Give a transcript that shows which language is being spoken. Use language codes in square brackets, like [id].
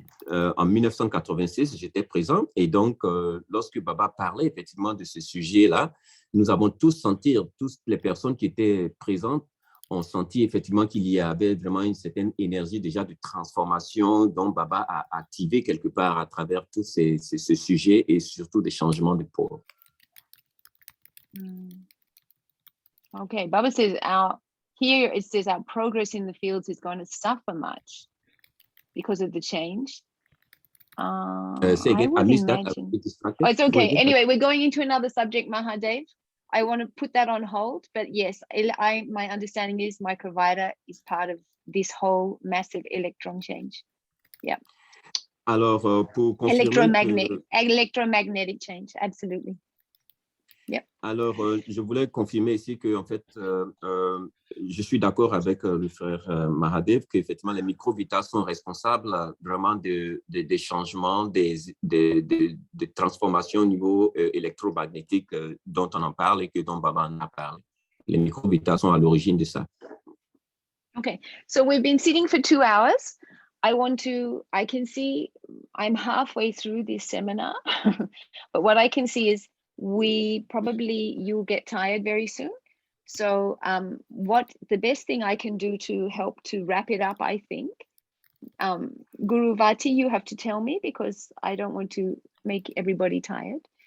[fr] En 1986, j'étais présent et donc, lorsque Baba parlait effectivement de ce sujet-là, nous avons tous senti, toutes les personnes qui étaient présentes ont senti effectivement qu'il y avait vraiment une certaine énergie déjà de transformation dont Baba a activé quelque part à travers tous ces sujets et surtout des changements de pôle. [en] Okay, Baba says here it says our progress in the fields is going to suffer much because of the change. Say again, I missed that. Oh, it's okay. Anyway, we're going into another subject, Mahadev. I want to put that on hold, but yes, my understanding is Microvita is part of this whole massive electron change. Yeah. [fr] Alors, pour confirmer [en] electromagnetic change, absolutely. Yep. [fr] Alors, je voulais confirmer ici que, en fait, je suis d'accord avec le frère Mahadev qu'effectivement, les microvitas sont responsables vraiment des changements, des transformations au niveau électromagnétique dont on en parle et que dont Baba en a parlé. Les microvitas sont à l'origine de ça. [en] Okay, so we've been sitting for 2 hours. I can see I'm halfway through this seminar, but what I can see is you'll get tired very soon. So the best thing I can do to help to wrap it up, I think, Guru Vati, you have to tell me because I don't want to make everybody tired.